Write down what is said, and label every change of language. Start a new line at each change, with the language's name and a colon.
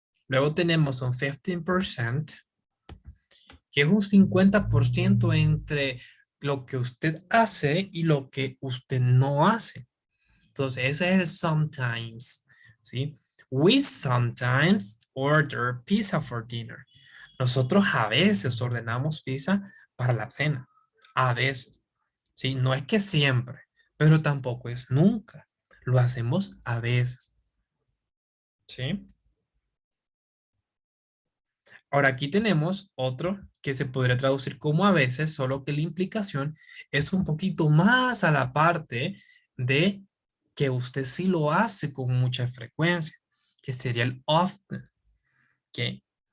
Spanish: Luego tenemos un 15%, que es un 50% entre lo que usted hace y lo que usted no hace. Entonces, ese es el sometimes, ¿sí?
English: We sometimes order pizza for dinner.
Spanish: Nosotros a veces ordenamos pizza para la cena. A veces, ¿sí? No es que siempre, pero tampoco es nunca. Lo hacemos a veces, ¿sí? Ahora aquí tenemos otro que se podría traducir como a veces, solo que la implicación es un poquito más a la parte de que usted sí lo hace con mucha frecuencia, que sería el often. Okay.